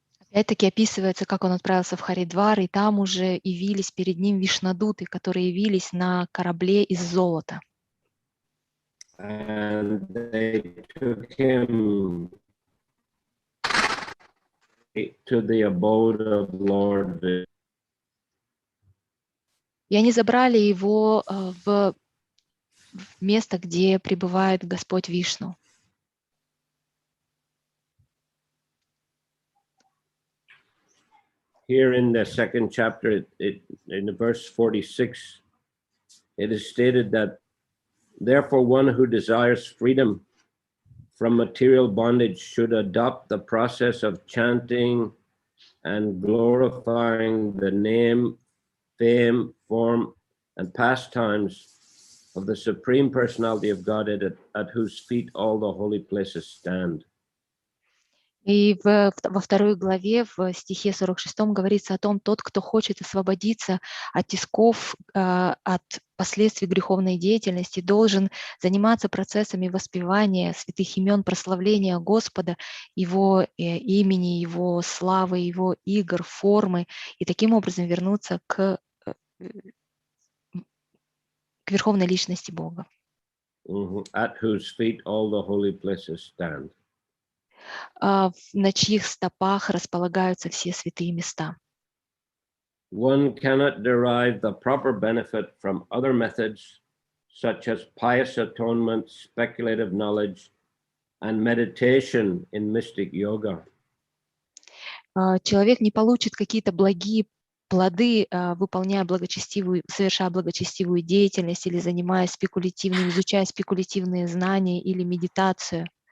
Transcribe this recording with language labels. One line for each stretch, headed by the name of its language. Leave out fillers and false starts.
Russian: Опять-таки описывается, как он отправился в Харидвар, и там уже явились перед ним вишнадуты, которые явились на корабле из золота.
English: And they took him to the abode of Lord Vishnu.
Russian: И они забрали его в место, где пребывает Господь Вишну.
English: Here in the second chapter, in the verse 46, it is stated that, therefore, one who desires freedom from material bondage should adopt the process of chanting and glorifying the name, fame, form, and pastimes of the Supreme Personality of Godhead at whose feet all the holy places stand.
Russian: И во второй главе, в стихе 46 говорится о том, тот, кто хочет освободиться от тисков, от последствий греховной деятельности, должен заниматься процессами воспевания святых имен, прославления Господа, Его имени, Его славы, Его игр, формы, и таким образом вернуться к верховной личности Бога.
English: At whose feet all the holy places stand.
Russian: На чьих стопах располагаются все святые места.
English: One cannot derive the proper benefit from other methods, such as pious atonement, speculative knowledge, and meditation in mystic yoga.
Russian: Человек не получит какие-то благие плоды, совершая благочестивую деятельность или занимаясь изучая спекулятивные знания или медитацию.